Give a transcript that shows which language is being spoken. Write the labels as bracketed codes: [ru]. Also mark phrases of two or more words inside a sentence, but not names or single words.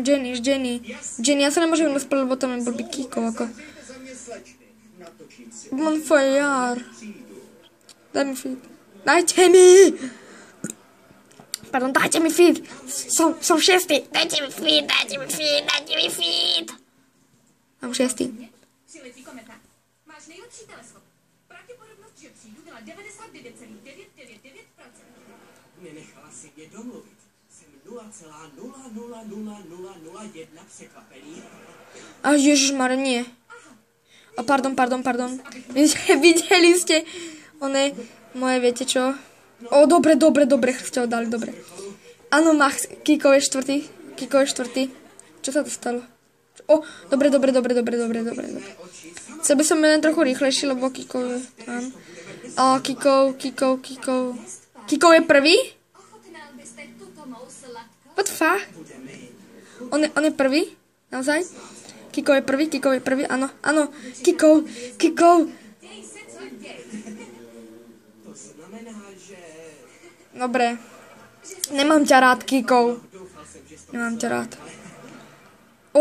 [sk] Ja sa nemôžem rozprávať, lebo tam je blbý Kikov, ako... Monfojar. Daj mi feed. Dajte mi feed. Som 6. Dajte mi feed. Mám 6. Máš nejlepší teleskop. [cs] Pravděpodobnost, že přijdu, byla 99,999%. Nenechala si mě domluvit. Jsem 0,00001 překvapený. [sk] A ježišmar, nie. A pardon. Videli ste moje, viete čo? O, dobre, ste ho dali, dobre. Áno, Kikov je 4. Čo sa to stalo? O, dobre. Chcel by som len trochu rýchlejší, lebo Kikov je tam. A Kikov. Kikov je prvý? [en] What the fuck? [sk] On je prvý? Naozaj? Kikov je prvý, áno. Kikov. Dobre. Nemám ťa rád, Kikov.